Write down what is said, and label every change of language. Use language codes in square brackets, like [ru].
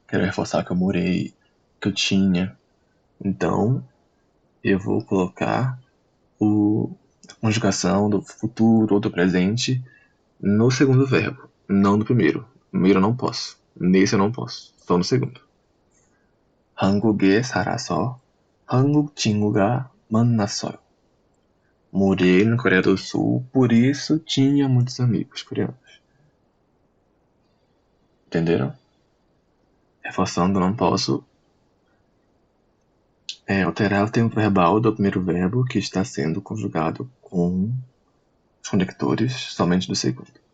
[pt] Quero reforçar que eu morei, que eu tinha. Então, eu vou colocar a conjugação do futuro ou do presente no segundo verbo, não no primeiro. No primeiro eu não posso. Nesse eu não posso. Só no segundo. [ko] 한국에 살아서 한국 친구가 만났어요. [pt] Morei na Coreia do Sul, por isso tinha muitos amigos coreanos. Entenderam? Reforçando, não posso alterar o tempo verbal do primeiro verbo que está sendo conjugado com os conectores somente do segundo.